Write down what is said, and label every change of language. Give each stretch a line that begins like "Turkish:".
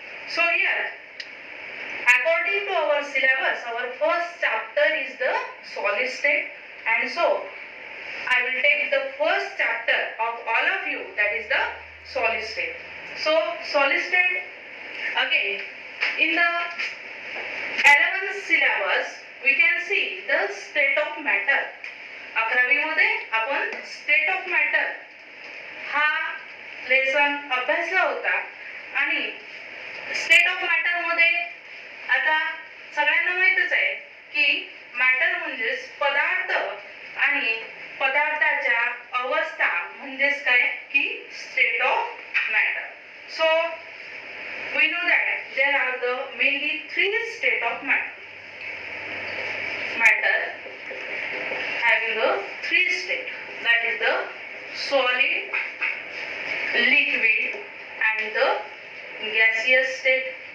English: So here, according to our syllabus, our first chapter is the solid state, and so I will take the first chapter of all of you, that is the solid state. So solid state, again in the 11th syllabus we can see the state of matter.
Marathi: 11वी मध्ये आपण state of matter हा lesson अभ्यासला होता, आणि state of matter मध्ये आता सगळ्यांना माहितच आहे की मॅटर म्हणजे पदार्थ, आणि पदार्थाच्या अवस्था म्हणजेच काय की state of matter.
English: So we know that there are the mainly three state of matter having the three state, that is the solid, liquid and the gaseous state.